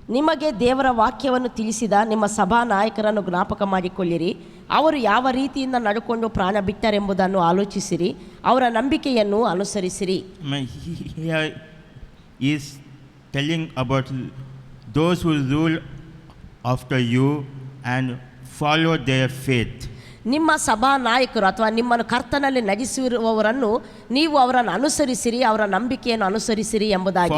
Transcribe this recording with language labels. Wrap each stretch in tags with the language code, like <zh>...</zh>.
<kn>ನಿಮಗೆ ದೇವರ ವಾಕ್ಯವನ್ನು ತಿಳಿಸಿದ ನಿಮ್ಮ ಸಭಾ ನಾಯಕರನ್ನು ಜ್ಞಾಪಕ ಮಾಡಿಕೊಳ್ಳಿರಿ. ಅವರು ಯಾವ ರೀತಿಯಿಂದ ನಡ್ಕೊಂಡು ಪ್ರಾಣ ಬಿಟ್ಟರೆಂಬುದನ್ನು ಆಲೋಚಿಸಿರಿ. ಅವರ ನಂಬಿಕೆಯನ್ನು ಅನುಸರಿಸಿರಿ.</kn> <en>Here is telling about those who rule after you and follow their faith.</en> <kn>ನಿಮ್ಮ ಸಭಾ ನಾಯಕರು ಅಥವಾ ನಿಮ್ಮನ್ನು ಕರ್ತನಲ್ಲಿ ನಗಿಸಿರುವವರನ್ನು ನೀವು ಅವರನ್ನು ಅನುಸರಿಸಿರಿ, ಅವರ ನಂಬಿಕೆಯನ್ನು ಅನುಸರಿಸಿರಿ ಎಂಬುದಾಗಿ.</kn>